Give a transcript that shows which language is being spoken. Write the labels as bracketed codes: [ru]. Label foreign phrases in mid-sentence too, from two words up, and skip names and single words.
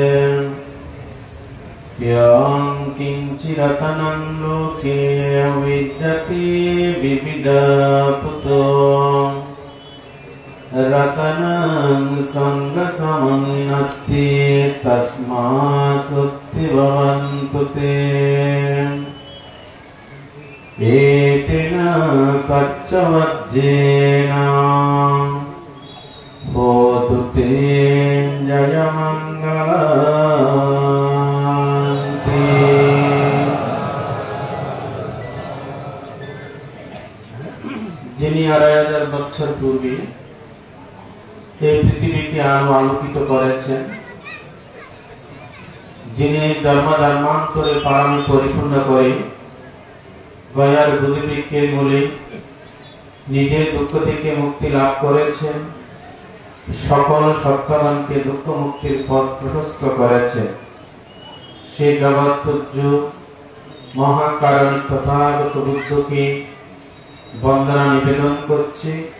[pi] यां किञ्चिरतनं लोके विद्यते विविधापुतो रतनं संगसमं नत्ति तस्मात् सत्ये भवन्तु ते एतेन सच्चवज्जेन होतु ते जयमङ्गलन्ति। [bn] যিনি ২,৫০০ বছর পূর্বে এই পৃথিবীকে আরো আলোকিত করেছেন, যিনি ধর্মান্তরে পারামি পরিপূর্ণ করে গয়ার বুদ্ধিবৃক্ষের মূলে নিজের দুঃখ থেকে মুক্তি লাভ করেছেন, সকল সত্যবানকে দুঃখ মুক্তির পথ প্রশস্ত করেছেন, সেই জগৎপূজ্য মহাকারণিক তথাগত বুদ্ধকে বন্দনা নিবেদন করছে।